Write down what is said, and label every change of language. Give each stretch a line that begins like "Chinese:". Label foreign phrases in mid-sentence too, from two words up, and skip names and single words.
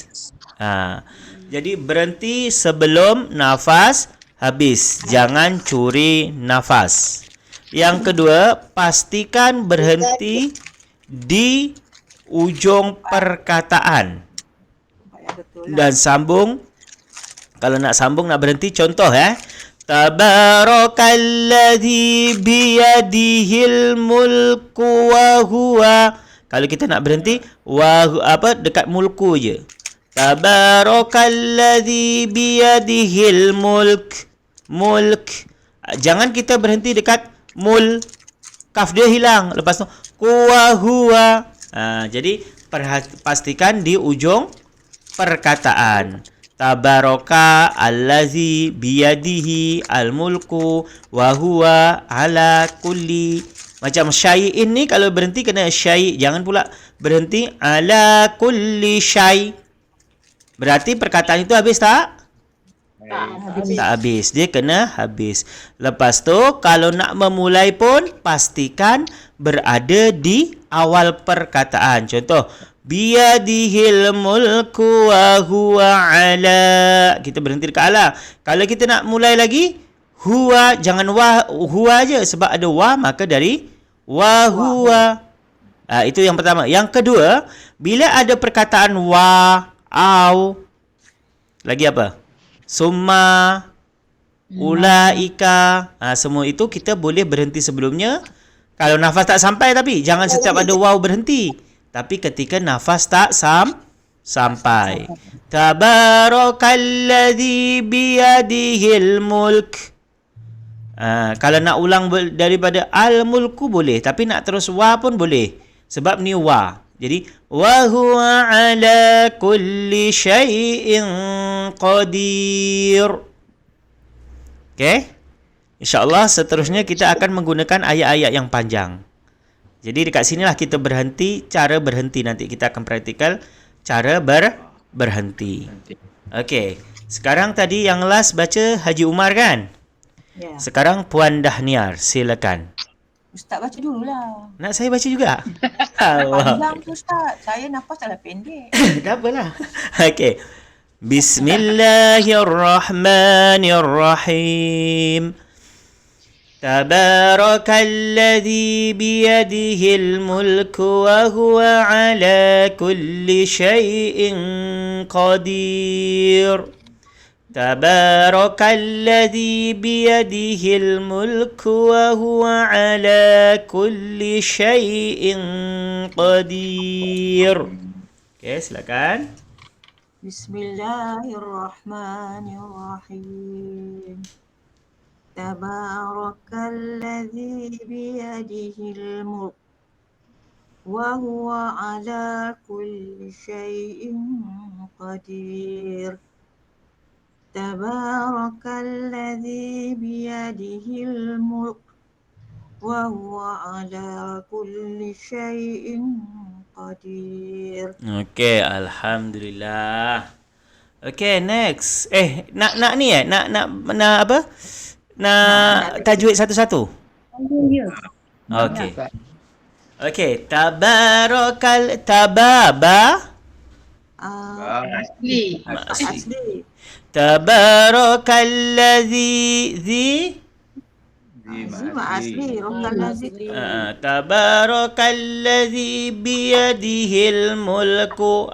Malay: Jadi berhenti sebelum nafas habis. Jangan curi nafas. Yang kedua, pastikan berhenti di ujung perkataan. Dan sambung. Kalau nak sambung, nak berhenti, contoh
Arabic: تبارك الذي بيده الملك وهو.
Malay: Kalau kita nak berhenti, dekat mulku je.
Arabic: تبارك الذي بيده الملك.
Malay: Jangan kita berhenti dekat kaf dia hilang. Lepas tu
Arabic: وهو.
Malay: Jadi pastikan di ujung perkataan.
Arabic: تبارك الذي بيده الملك وهو على كل.
Malay: Macam syai'in ni kalau berhenti kena syai'. Jangan pula berhenti
Arabic: على كل شيء'.
Malay: Berarti perkataan itu habis tak? Tak habis. Dia kena habis. Lepas tu kalau nak memulai pun pastikan berada di awal perkataan. Contoh,
Arabic: بيده الملك وهو على.
Malay: Kita berhenti dekat ala. Kalau kita nak mulai lagi, huwa, jangan huwa je sebab ada wa, maka dari
Arabic: وهو.
Malay: Itu yang pertama. Yang kedua, bila ada perkataan wa, au, lagi apa?
Arabic: ثم أولئك,
Malay: semua itu kita boleh berhenti sebelumnya. Kalau nafas tak sampai, tapi jangan setiap ada waw berhenti. Tapi ketika nafas tak sampai.
Arabic: تبارك الذي بيده الملك.
Malay: Kalau nak ulang daripada al-mulku boleh, tapi nak terus wa pun boleh. Sebab ni wa.
Arabic: Jadi وهو على كل شيء قدير.
Malay: Okey? InsyaAllah seterusnya kita akan menggunakan ayat-ayat yang panjang. Jadi dekat sinilah kita berhenti, cara berhenti nanti kita akan praktikal cara berhenti. Okey. Sekarang tadi yang last baca Haji Umar kan? Ya. Sekarang Puan Dahniar, silakan. Ustaz baca dululah. Nak saya baca juga? Allah. Panjang tu Ustaz. Saya nafas dah pendek. Tak apalah. Okey.
Arabic: بسم الله الرحمن الرحيم. تبارك الذي بيده الملك وهو على كل شيء قدير. تبارك الذي بيده الملك وهو على كل شيء قدير.
Malay: Okey, silakan.
Arabic: بسم الله الرحمن الرحيم. تبارك الذي بيده الملك وهو على كل شيء قدير. تبارك الذي بيده الملك وهو على كل شيء قدير.
Malay: Okey, alhamdulillah. Okey, next. Nak ni nak apa? Nak tajwid satu-satu. Okey. Okey, tababa Asli. Asli.
Arabic: تبارك الذي
Malay: Asli. Rokalladzi.
Arabic: تبارك الذي بيده الملك.